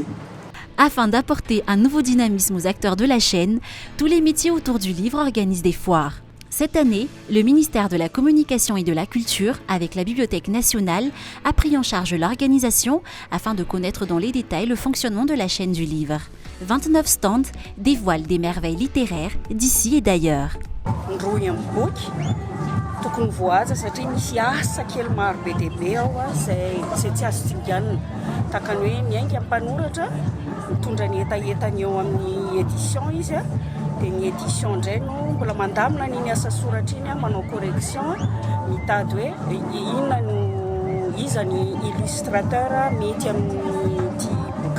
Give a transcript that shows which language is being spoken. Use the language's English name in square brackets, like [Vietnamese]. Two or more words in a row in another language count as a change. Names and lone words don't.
[French] Afin d'apporter un nouveau dynamisme aux acteurs de la chaîne, tous les métiers autour du livre organisent des foires. Cette année, le ministère de la Communication et de la Culture, avec la Bibliothèque nationale, a pris en charge l'organisation afin de connaître dans les détails le fonctionnement de la chaîne du livre. 29 stands dévoilent des merveilles littéraires d'ici et d'ailleurs. [Malagasy] Tokony voaja satria misy asa kely maro be dia be ao zay tsy azo tsinganina takany hoe miainga mpanoratra mitondra ny etaetany eo amin'ny édition izy dia ny édition indray no mbola mandamina n'iny asa soratra iny manao correction mitady hoe inona no iza ny illustrateur mety amin'ny boky